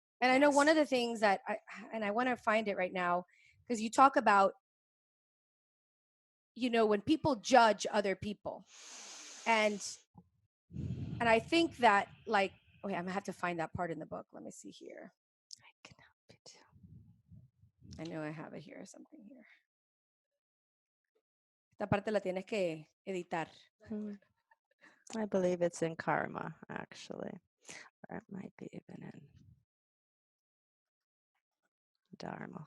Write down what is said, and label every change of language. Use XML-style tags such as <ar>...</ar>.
<en>And I know one of the things that I want to find it right now, because you talk about, when people judge other people. And I think that I'm gonna have to find that part in the book. Let me see here. I can help you too. I know I have it here, something here.</en> <es>Esta parte la tienes que editar.</es> <en>I believe it's in karma, actually. Or it might be even in Dharma.</en>